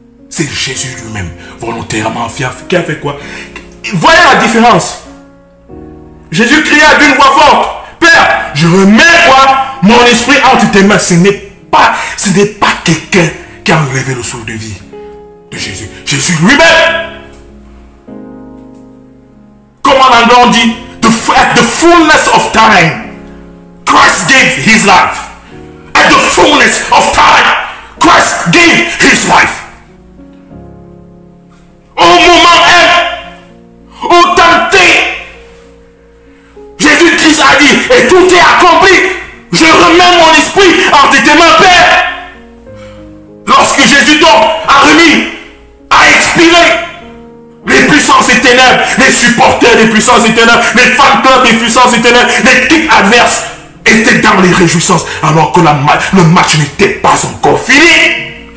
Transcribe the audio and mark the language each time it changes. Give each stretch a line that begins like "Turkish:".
French: C'est Jésus lui-même, volontairement fier, qui a fait quoi? Voyez la différence. Jésus cria d'une voix forte: Père, je remets quoi? Mon esprit entre tes mains. Ce n'est pas quelqu'un qui a enlevé le souffle de vie de Jésus. Jésus lui-même. Comme en anglais on dit,
English: at the fullness of time, Christ gave his life. At the fullness of time, Christ gave his life.
French: Au moment où tenté, Jésus-Christ a dit, et tout est accompli. Je remets mon esprit entre tes mains, Père. Lorsque Jésus donc a expiré, les puissances et ténèbres, les supporters des puissances et ténèbres, les fan clubs des puissances et ténèbres, l'équipe adverse étaient dans les réjouissances, alors que le match n'était pas encore fini.